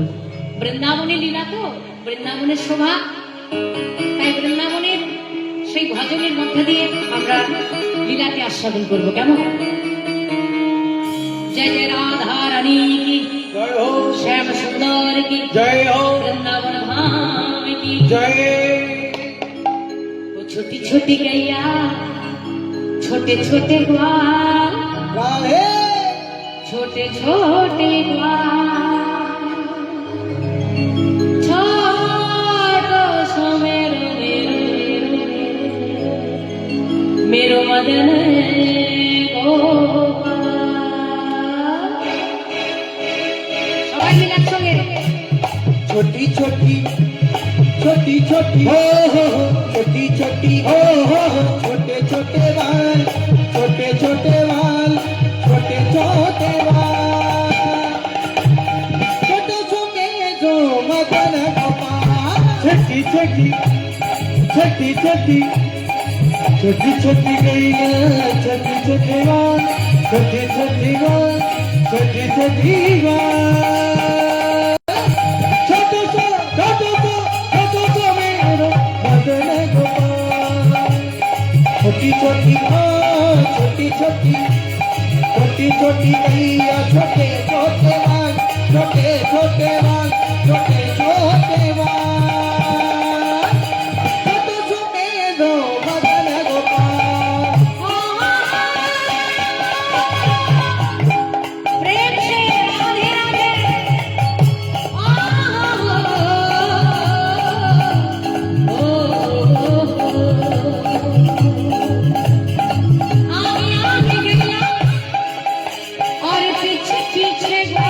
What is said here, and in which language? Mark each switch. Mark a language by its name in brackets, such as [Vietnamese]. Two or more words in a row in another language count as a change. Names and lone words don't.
[Bangla] বৃন্দাবনের লীলা তো, বৃন্দাবনের শোভা, তাই বৃন্দাবনের সেই ভজনের মধ্যে দিয়ে আমরা লীলাকে আস্বাদন করবো। [Hindi] কেমন? जय जय राधा रानी कि जय हो, श्याम सुंदर की जय हो, वृंदावन धाम की জয়। वो छोटी छोटी गैया छोटे छोटे ग्वाल, রাধে छोटे छोटे ग्वाल, [Braj] छोटो सो मेरो मेरो मेरो मदन गोपाल। [Bangla] সবাই মিলে একসঙ্গে [Hindi] छोटी छोटी छोटी छोटी हो छोटी छोटी हो छोटे छोटे बाल, छोटे छोटे बाल, छोटे छोटे बाल, छोटे छोटे जो मदन गोपाल। छोटी छोटी छोटी छोटी छोटी छोटी गैया, छोटी छोटी बाल, छोटी छोटी बाल, छोटी छोटी बाल, [Braj] छोटो सो मेरो मदन गोपाल। [Hindi] छोटी छोटी छोटी छोटी छोटी छोटी गैया, छोटे छोटे बाल, छोटे छोटे बाल, छोटे छोटे बाल, [Braj] छोटो सो मेरो मदन गोपाल। [Hindi] प्रेम से राधे राधे। आगे आगे गैया और पीछे पीछे